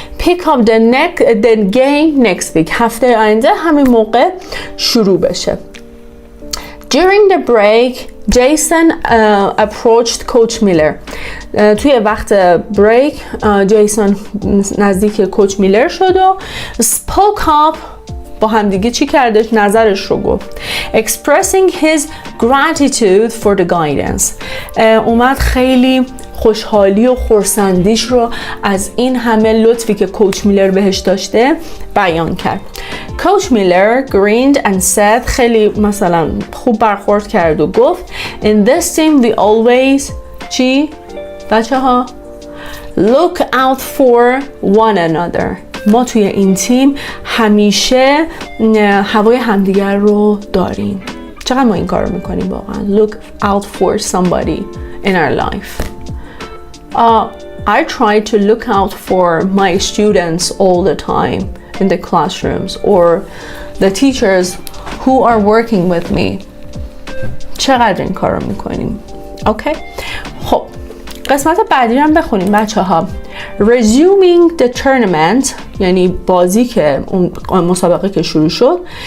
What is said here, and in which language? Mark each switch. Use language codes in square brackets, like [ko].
[en] pick up the game next week، [fa] هفته آینده همین موقع شروع بشه. [en] During the break, Jason approached Coach Miller. [fa] توی وقت بریک جیسون نزدیک کوچ میلر شد و spoke up، با همدیگه چی کردش؟ نظرش رو گفت. [en] Expressing his gratitude for the guidance. [fa] اومد خیلی خوشحالی و خرسندیش رو از این همه لطفی که کوچ میلر بهش داشته بیان کرد. کوچ میلر [en] grinned and said، [fa] خیلی مثلا خوب برخورد کرد و گفت [en] In this team we always [fa] چی؟ بچه ها [en] look out for one another. [fa] ما توی این تیم همیشه هوای همدیگر رو داریم. چقدر ما این کار رو میکنیم واقعا. [en] Look out for somebody in our life. I try to look out for my students all the time in the classrooms or the teachers who are working with me. [fa] چقدر این کار رو میکنیم. اوکی؟ خب قسمت بعدی هم بخونیم بچه ها. [en] Resuming the tournament، [fa] یعنی بازی که اون مسابقه که شروع شد.